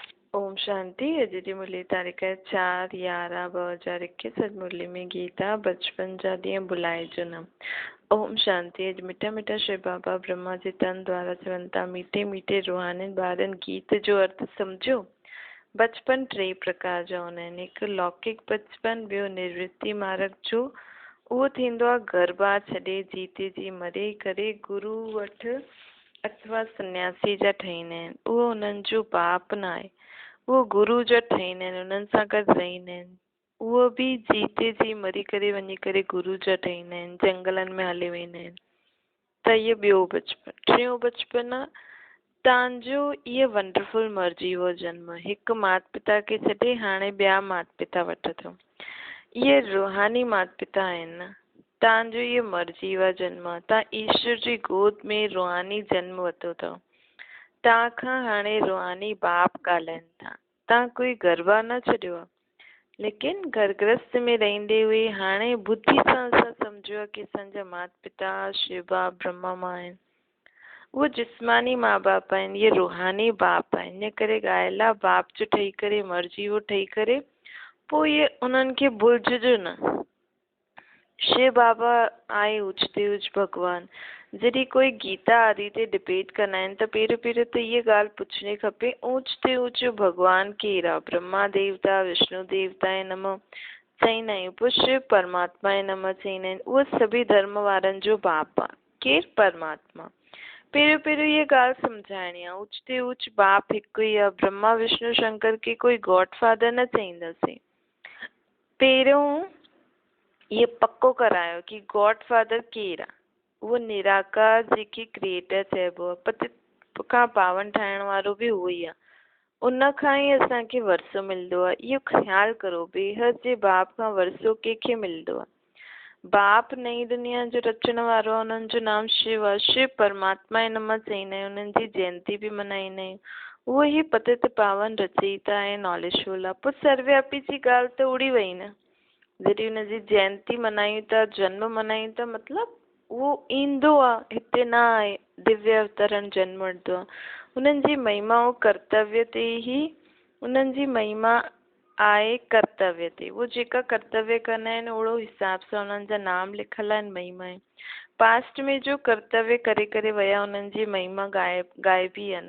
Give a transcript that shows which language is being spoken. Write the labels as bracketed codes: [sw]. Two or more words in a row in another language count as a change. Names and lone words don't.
[sd] ओम शांति। अॼु जी मुरली तारीख़ 4/11/2021। अॼु मुरली में गीता बचपन जा ॾींहं भुलाइजो न। ओम शांति। अॼु मिठा मिठा श्री बाबा ब्रह्मा जे तन द्वारा चवनि था, मीठे मीठे रूहानी ॿारनि गीत जो अर्थ सम्झो। बचपन टे प्रकार जा हूंदा आहिनि, हिकु लौकिक बचपन, ॿियो निर्वृत्ति मार्ग जो। उहो थींदो आहे घर बार छॾे जीते जी मरे करे गुरू वटि अथवा सन्यासी जा ठहींदा आहिनि। उहो उन्हनि जो बाप न आहे, उहो गुरू जा ठहींदा आहिनि, उन्हनि सां गॾु रहंदा आहिनि। उहो बि जीते जी मरी करे वञी करे गुरू जा ठहींदा आहिनि, जंगलनि में हली वेंदा आहिनि। त इहो ॿियो बचपन। टियों बचपन आहे तव्हांजो, इहो वंडरफुल मर्जी हो जन्म, हिकु माता पिता खे छॾे हाणे ॿिया माता पिता वटि अथव। इहे रूहानी माता पिता आहिनि न। तव्हांजो इहो मर्जी हुआ जन्म, तव्हां ईश्वर जी गोद में रूहानी जन्म वरितो अथव। तव्हां खां हाणे रूहानी बाप ॻाल्हाइनि था। तव्हां कोई गरबा न छॾियो आहे, लेकिन घर गृहस्थ में रहंदे हुए हाणे बुद्धि सां असां सम्झो आहे की असांजा माता पिता शिव बाप ब्रह्मा मां आहिनि। उहे जिस्मानी माउ बाप आहिनि, इहे रूहानी बाप आहिनि। इन करे ॻाल्हि आहे बाप जो ठही करे मर्जी वो ठही करे पोइ इहे उन्हनि खे भुलिजिजो न। शिव बाबा आहे उचते उच भॻवान। जॾहिं कोई गीता आदि ते डिबेट कंदा आहिनि त पहिरियों त इहा ॻाल्हि पुछणी खपे, ऊच ते ऊच भॻवान केरु आहे? ब्रह्मा देवता, विष्णु देवता जे नमः चईंदा आहियूं, पोइ शिव परमात्मा जे नमः चईंदा आहिनि। उहो सभी धर्म वारनि जो बाप आहे। केरु? परमात्मा। पहिरियों इहा ॻाल्हि सम्झाइणी आहे, ऊच ते ऊच बाप हिकु ई आहे। ब्रह्मा विष्णु शंकर खे कोई [en] God father [sd] न चईंदासीं। पहिरियों इहो पको करायो कि [en] God father [sd] केरु आहे। उहो निराकार जेके क्रिएटर चइबो आहे, पतित खां पावन ठाहिण वारो बि उहो ई आहे। उन खां ई असांखे वरसो मिलंदो आहे। इहो ख़्यालु करो, बेहद जे बाप खां वरसो कंहिंखे मिलंदो आहे? बाप नई दुनिया जो रचण वारो आहे, उन्हनि जो नाम शिव आहे। शिव परमात्मा जे नमः चईंदा आहियूं, उन्हनि जी जयंती बि मल्हाईंदा आहियूं। उहो ई पतित पावन रचयिता ऐं नॉलेजफुल आहे। पोइ सर्वव्यापी जी ॻाल्हि त उड़ी वई न। जॾहिं हुनजी जयंती मल्हायूं था, जन्म मल्हायूं था, मतिलबु उहो ईंदो आहे, हिते न आहे, दिव्य अवतरण जन्म वठंदो आहे। हुननि जी महिमा ऐं कर्तव्य ते ई उन्हनि जी महिमा आहे, कर्तव्य ते। उहो जेका कर्तव्य कंदा आहिनि ओड़ो हिसाब सां उन्हनि जा नाम लिखल आहिनि, महिमा आहे। पास्ट में जो कर्तव्य करे करे विया, उन्हनि जी महिमा गाइबी आहे न।